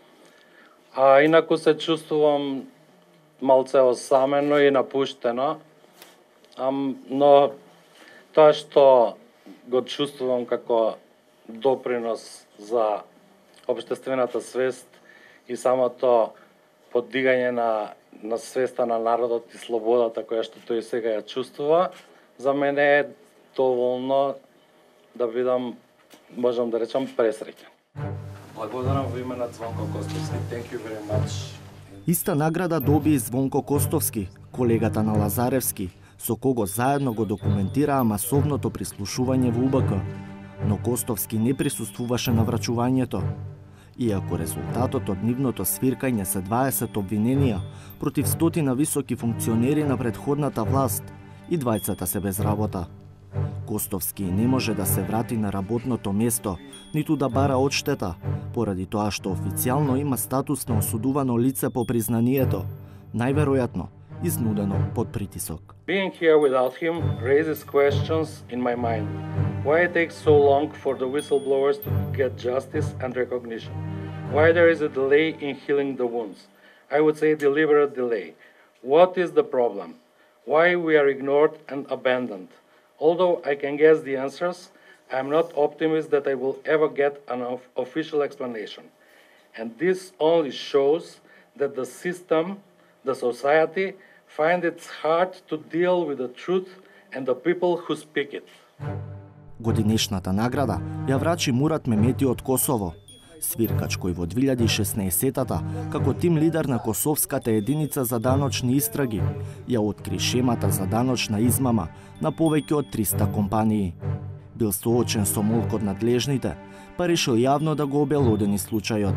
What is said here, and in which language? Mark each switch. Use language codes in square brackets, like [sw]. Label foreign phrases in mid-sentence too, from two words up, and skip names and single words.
[mk] А инаку се чувствувам малце осамено и напуштено, но тоа што го чувствувам како допринос за општествената свест и самото поддигање на свеста на народот и слободата која што тој сега ја чувствува, за мене е доволно да бидам, можам да речам, пресреќен. Благодарам во име на Звонко Костовски. [en] Thank you very much. [mk] Иста награда доби и Звонко Костовски, колегата на Лазаревски, со кого заедно го документираа масовното прислушување во УБК, но Костовски не присуствуваше на врачувањето. Иако резултатот од нивното свиркање се 20 обвиненија против 100 високи функционери на претходната власт, и двајцата се без работа. Костовски не може да се врати на работното место, ниту да бара одштета, поради тоа што официјално има статус на осудувано лице по признанието, најверојатно изнудено под притисок. [en] Being here without him raises questions in my mind. Why it takes so long for the whistleblowers to get justice and recognition? Why there is a delay in healing the wounds? I would say deliberate delay. What is the problem? Why we are ignored and abandoned? Although I can guess the answers, I am not optimist that I will ever get an official explanation. And this only shows that the system, the society, find it hard to deal with the truth and the people who speak it. [mk] Годинешната награда ја врачи Мурат Мемети од Косово, свиркач кој во 2016-та, како тим лидер на Косовската единица за даночни истраги, ја откри шемата за даночна измама на повеќе од 300 компании. Бил соочен со молк од надлежните, па решил јавно да го обелодени случајот.